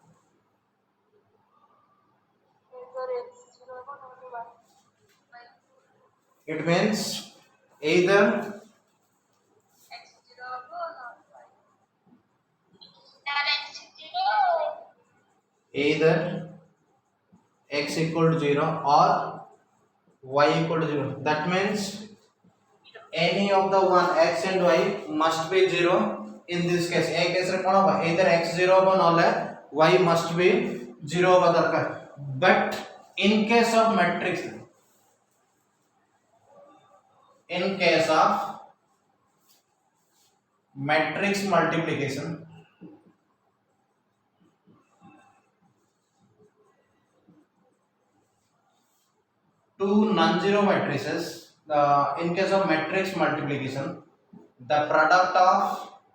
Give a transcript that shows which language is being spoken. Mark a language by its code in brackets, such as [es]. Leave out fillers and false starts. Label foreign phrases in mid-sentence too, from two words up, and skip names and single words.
[en] It means either either x equal to 0 or y equal to 0. That means any of the one x and y must be 0 in this case. A case [or] ରେ କଣ ହେବ [en] either x 0 [or] ହେବ ନହେଲେ [en] y must be 0 [or] ହେବା ଦରକାର. [en] But in case of matrix, in case of matrix multiplication, two non-zero matrices, in case of matrix multiplication, the product of